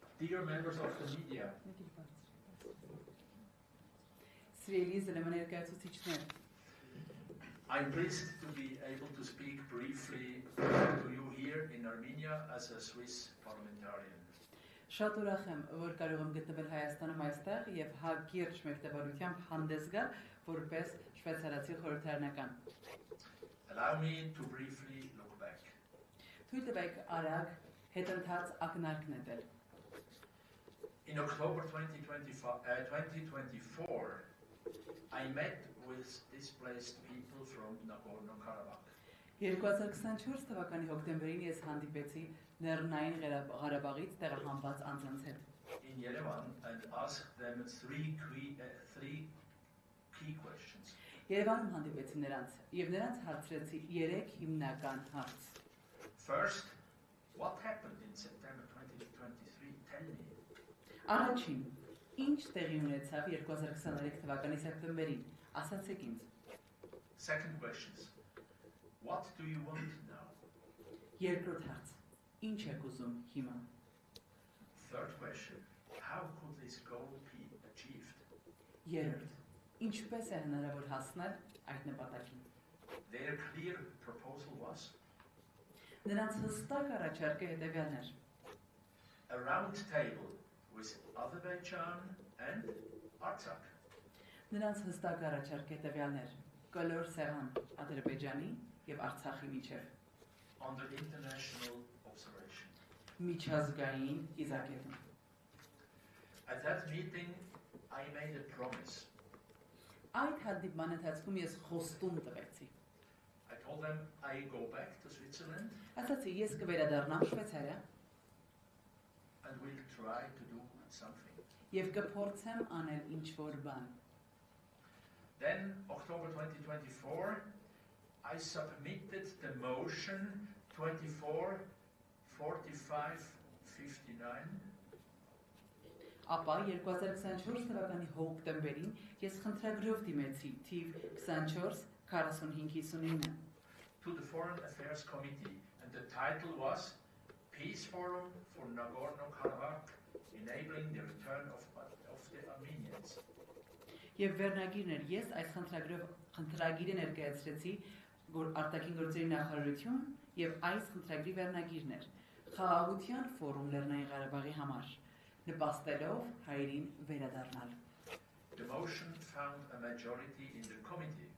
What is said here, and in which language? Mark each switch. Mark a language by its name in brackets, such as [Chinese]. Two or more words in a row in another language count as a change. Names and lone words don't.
[English] Dear members of the media, I'm pleased to be able to speak briefly to you here in Armenia as a Swiss parliamentarian. [Armenian] Շատ ուրախ եմ, որ կարող եմ գտնվել Հայաստանում այստեղ եւ հակիրճ մեկտեղությամբ հանդես գալ որպես շվեյցարացի խորհրդարանական։ [English] Allow me to briefly look back. [Armenian] Թույլ տվեք արագ հետընթաց ակնարկ նետել։ [English] In October 2024, I met with displaced people from Nagorno-Karabakh. [Armenian] 2024 թվականի հոկտեմբերին ես հանդիպեցի Լեռնային Ղարաբաղից տեղահանված անձանց հետ։ [English] In Yerevan and asked them three key questions. [Armenian] Երևանում հանդիպեցի նրանց եւ նրանց հարցրեցի 3 հիմնական հարց։ [English] First, what happened in September 2023? Tell me. [Armenian] Առաջին, ինչ տեղի ունեցավ 2023 թվականի սեպտեմբերին, ասացեք ինձ։ [English] Second questions. What do you want now? [Armenian] Երկրորդ հարց, ինչ եք ուզում հիմա։ [English] Third question. How could this goal be achieved? [Armenian] Երրորդ, ինչպես է հնարավոր հասնել այդ նպատակին։ [English] Their clear proposal was [Armenian] Նրանց հստակ առաջարկը հետևյալն էր։ [English] a round table with Azerbaijan and Artsakh. [Armenian] Նրանց հստակ առաջարկը հետևյալն էր. կլոր սեղան Ադրբեջանի եւ Արցախի միջև։ [English] Under international observation. [Armenian] Միջազգային իզակետում։ [English] At that meeting, I made a promise. [Armenian] Այդ հանդիպման ընթացքում ես խոստում տվեցի։ [English] I told them I go back to Switzerland [Armenian] Ասացի ես կվերադառնամ Շվեյցարիա [English] and will try to do something. [Armenian] եւ կփորձեմ անել ինչ-որ բան։ [English] Then, October 2024, I submitted the motion 244559. [Armenian] Ապա 2024 թվականի հոկտեմբերին ես խնդրագրով դիմեցի թիվ 244559 [English] to the Foreign Affairs Committee, and the title was Peace Forum for Nagorno-Karabakh, enabling the return of the Armenians. [Armenian] Եվ վերնագիրն էր ես այս խնդրագիրը ներկայացրեցի արտաքին գործերի նախարարություն եւ այս խնդրագրի վերնագիրն էր խաղաղության ֆորում Լեռնային Ղարաբաղի համար նպաստելով հայերին վերադառնալ։ [English] The motion found a majority in the committee.